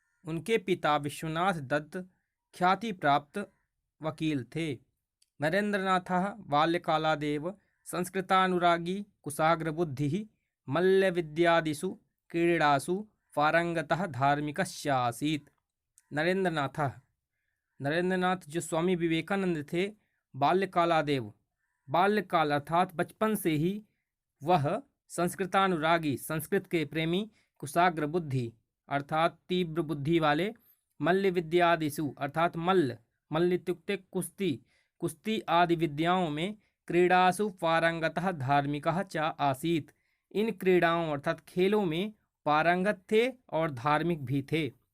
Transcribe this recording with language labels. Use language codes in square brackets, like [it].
[hi] उनके पिता विश्वनाथ दत्त ख्याति प्राप्त वकील थे। [sa] नरेंद्रनाथः बाल्यकालादेव संस्कृतानुरागी कुशाग्रबुद्धिः मल्लविद्यादिषु क्रीडासु पारंगतः धार्मिकश्च आसीत्। [hi] नरेंद्रनाथ जो स्वामी विवेकानंद थे, बाल्यकालादेव बाल्यकाल अर्थात बचपन से ही वह संस्कृतानुरागी संस्कृत के प्रेमी, कुशाग्र बुद्धि अर्थात तीव्र बुद्धि वाले, मल्ल विद्यादिषु अर्थात मल्ल इत्युक्ते कुश्ती आदि विद्याओं में, [sa] क्रीडासु पारंगतः धार्मिकः च आसीत् [hi] इन क्रीड़ाओं अर्थात खेलों में पारंगत थे और धार्मिक भी थे।